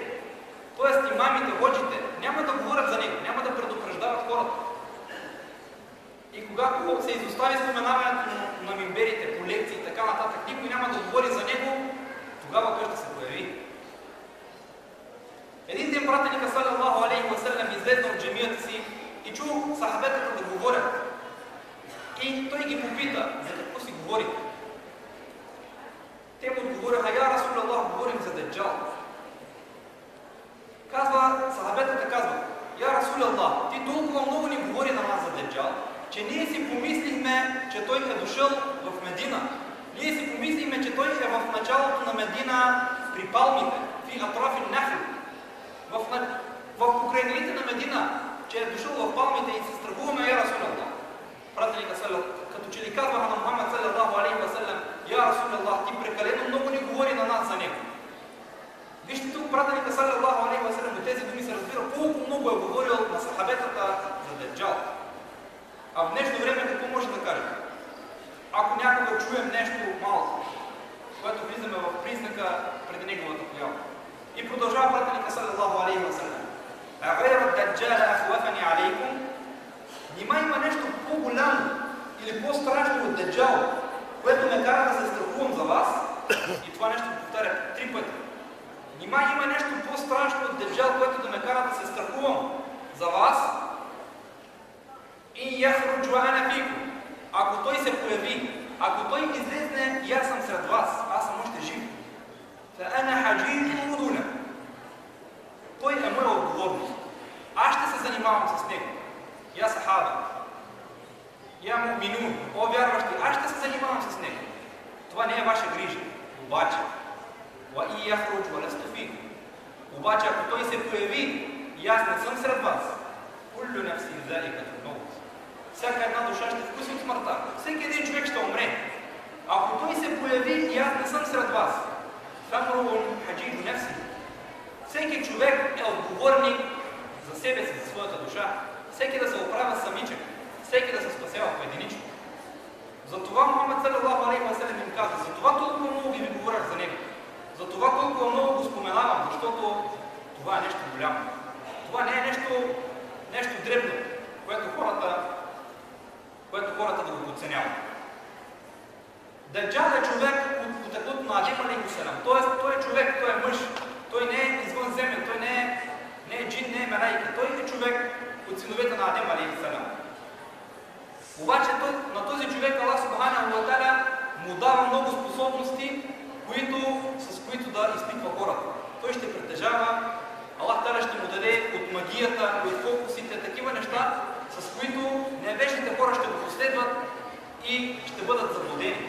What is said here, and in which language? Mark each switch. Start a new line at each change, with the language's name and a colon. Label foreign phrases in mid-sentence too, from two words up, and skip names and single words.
Bulgarian: Тоест имамите, ходжите няма да говорят за него, няма да предупреждават хората. И когато се изостави споменаването на мимберите по лекции и така нататък, никой няма да говори за него, тогава той ще се появи. Един ден пратеника
Arabic: صلى الله عليه وسلم
Bulgarian: излезе от джамията си и чу сахабетата да говорят. И той ги попита, за какво си говорите? Те му отговориха:
Arabic: يا رسول الله,
Bulgarian: говорим за Даджал. Сахабетата казва:
Arabic: يا رسول الله,
Bulgarian: ти толкова много ни говори на нас за Даджал, че ние си помислихме, че той е дошъл в Медина. Ние си помислихме, че той е в началото на Медина при палмите,
Arabic: في أطراف النخل.
Bulgarian: В покрайнините на Медина, че е дошъл в палмите и се страхуваме,
Arabic: يا رسول الله.
Bulgarian: Пратеника като че ли казваха на Мухаммед
Arabic: صلى الله عليه وسلم: يا رسول الله,
Bulgarian: ти прекалено много ни говори на нас за него. Вижте тук, пратеника
Arabic: صلى الله عليه وسلم,
Bulgarian: до тези думи се разбира колко много е говорил на сахабетата за Даджал. А в днешно време какво може да кажем? Ако някога чуем нещо малко, което влизаме в признака преди неговата поява. И продължава пратеника
Arabic: صلى الله عليه وسلم: غير الدجال أخوفني عليكم.
Bulgarian: Нима има нещо по-голямо или по-страшно от Даджал, което ме кара да се страхувам за вас? И това нещо повтаря 3 пъти. Нима има нещо по-страшно от Даджал, което да ме кара да се страхувам за вас?
Arabic: إن يخرج أنا فيكم.
Bulgarian: Ако той се появи, ако той излезне и аз съм сред вас, аз съм още жив.
Arabic: فأنا حجيجه دونكم.
Bulgarian: Той е моя отговорност. Аз ще се занимавам с него.
Arabic: يا صحابة، يا مؤمنون,
Bulgarian: о вярващи, аз ще се занимавам с него. Това не е ваша грижа. Обаче,
Arabic: وإن يخرج ولست فيكم.
Bulgarian: Обаче, ако той се появи и аз не съм сред вас,
Arabic: كل نفس ذائقة الموت.
Bulgarian: Всяка една душа ще вкуси от смъртта. Всеки един човек ще умре. Ако той се появи и аз не съм сред вас,
Arabic: فامرؤ حجيج نفسه.
Bulgarian: Всеки човек е отговорник за себе си, за своята душа. Всеки да се оправя самичък, всеки да се спасява поединично. Затова Мухаммед
Arabic: صلى الله عليه وسلم
Bulgarian: им каза: затова толкова много ви говорях за него. Затова толкова много го споменавам, защото това е нещо голямо. Това не е нещо дребно, което хората да го подценяват. Даджал е човек от потеклото на Адем
Arabic: عليه السلام.
Bulgarian: Тоест, той е човек, той е мъж. Той не е извънземен, той не е джин, не е мелайка. Той е човек от синовете на Адем
Arabic: عليه السلام.
Bulgarian: Обаче на този човек
Arabic: الله سبحانه وتعالى
Bulgarian: му дава много способности, с които да изпитва хората. Той ще притежава,
Arabic: الله تعالى
Bulgarian: ще му даде от магията, от фокусите, такива неща, с които невежните хора ще го последват и ще бъдат заблудени.